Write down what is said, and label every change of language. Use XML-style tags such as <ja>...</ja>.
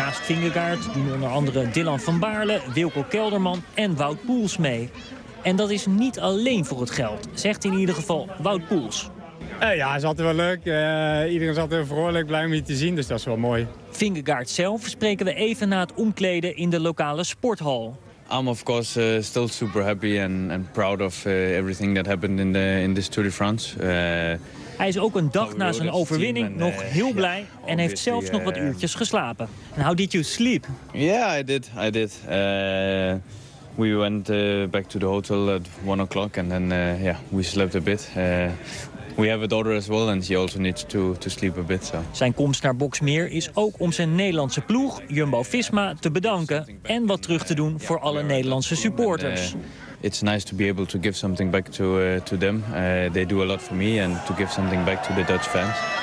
<nl>Naast Vingegaard doen onder andere Dylan van Baarle, Wilco Kelderman en Wout Poels mee. En dat is niet alleen voor het geld, zegt in ieder geval Wout Poels. Ja, het is altijd wel leuk. Iedereen is altijd vrolijk, blij om je te zien, dus dat is wel mooi. Vingegaard zelf spreken we even na het omkleden in de lokale sporthal.</nl> <en>I'm of course still super happy and proud of everything that happened in this Tour de France.</en> <nl>Hij is ook een dag na zijn overwinning nog heel blij en heeft zelfs nog wat uurtjes geslapen.</nl> <en>And how did you sleep? Yeah, I did. We went back to the hotel at 1 o'clock and then we slept a bit. We have a daughter as well and she also needs to sleep a bit. So.</en> <nl>Zijn komst naar Boxmeer is ook om zijn Nederlandse ploeg Jumbo-Visma te bedanken en wat terug te doen voor alle Nederlandse supporters.</nl> <en>It's nice to be able to give something back to them. They do a lot for me and to give something back to the Dutch fans.</en>